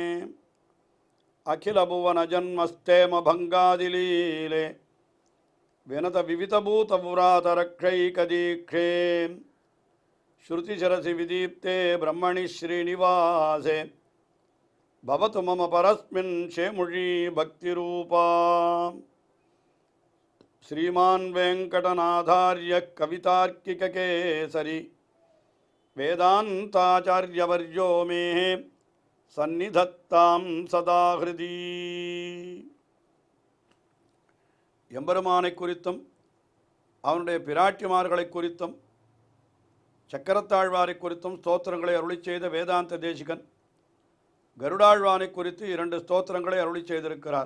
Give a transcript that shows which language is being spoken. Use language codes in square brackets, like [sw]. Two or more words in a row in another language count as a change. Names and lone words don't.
[sa] अखिल भुवन जन्मस्थेम भङ्गादिलीले विनत विविधभूत व्रातरक्षैकदीक्षे श्रुतिशिरसि विदीप्ते ब्रह्मणि श्रीनिवासे भवतु मम परस्मिन् शेमुषी भक्तिरूपा श्रीमान वेंकटनाथार्य कवितार्किककेसरी वेदांताचार्यवर्यो मे सन्निधत्तां सदा हृदि [ta] எம்பெருமானை குறித்தும் அவனுடைய பிராட்டிமார்களை குறித்தும் சக்கரத்தாழ்வாரை குறித்தும் ஸ்தோத்திரங்களை அருளி செய்த வேதாந்த தேசிகன் கருடாழ்வானை குறித்து 2 ஸ்தோத்திரங்களை அருளி செய்திருக்கிறார்.